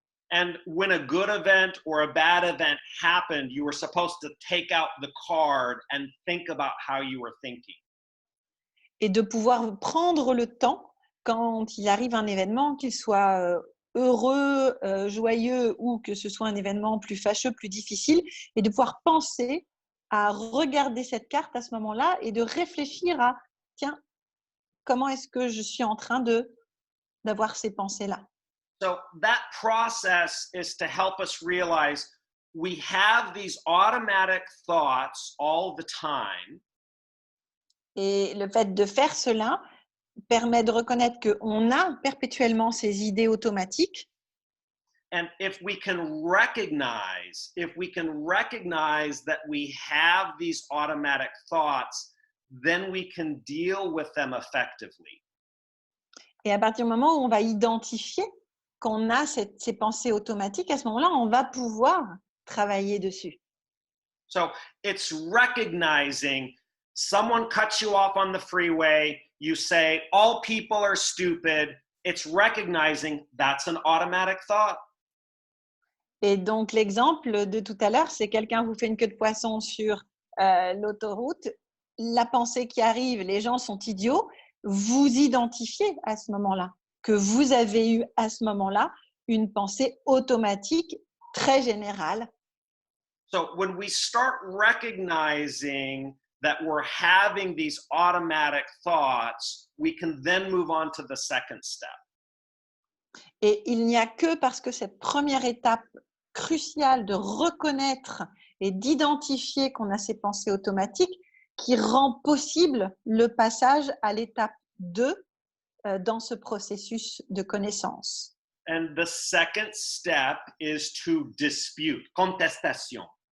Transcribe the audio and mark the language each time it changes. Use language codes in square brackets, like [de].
[en] And when a good event or a bad event happened, you were supposed to take out the card and think about how you were thinking. [fr] Et de pouvoir prendre le temps, quand il arrive un événement, qu'il soit heureux, joyeux ou que ce soit un événement plus fâcheux, plus difficile, et de pouvoir penser à regarder cette carte à ce moment-là et de réfléchir à, tiens, comment est-ce que je suis en train d'avoir ces pensées-là. [en] So that process is to help us realize we have these automatic thoughts all the time. [fr] Et le fait de faire cela permet de reconnaître qu'on a perpétuellement ces idées automatiques. [en] And if we can recognize that we have these automatic thoughts, then we can deal with them effectively. [fr] Et à partir du moment où on va identifier qu'on a ces pensées automatiques, à ce moment-là, on va pouvoir travailler dessus. [en] So it's recognizing someone cuts you off on the freeway, you say, all people are stupid. It's recognizing that's an automatic thought. [fr] Et donc, l'exemple de tout à l'heure, c'est quelqu'un vous fait une queue de poisson sur l'autoroute. La pensée qui arrive, les gens sont idiots, vous identifiez à ce moment-là, que vous avez eu à ce moment-là une pensée automatique très générale. [en] So when we start recognizing that we're having these automatic thoughts, we can then move on to the second step. [fr] Et il n'y a que parce que cette première étape cruciale de reconnaître et d'identifier qu'on a ces pensées automatiques qui rend possible le passage à l'étape 2 dans ce processus de connaissance. [en] And the second step is to dispute, contestation.